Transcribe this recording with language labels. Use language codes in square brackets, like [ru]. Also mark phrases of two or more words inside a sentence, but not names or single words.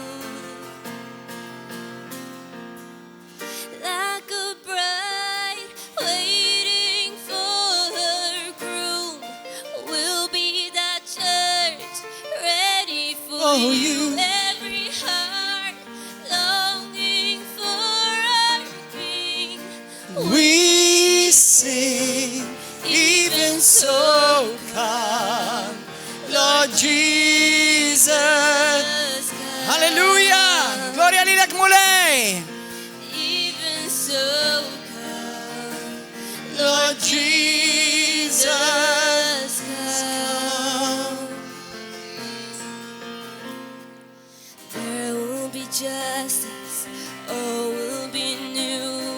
[en] Like a bride waiting for her groom, will be that church ready for you. Every heart longing for our King. We sing, even so come, Lord Jesus. [mt] Hallelujah. Gloria lilek Mulej. [en] Even so come, Lord Jesus. come. There will be justice, all will be new.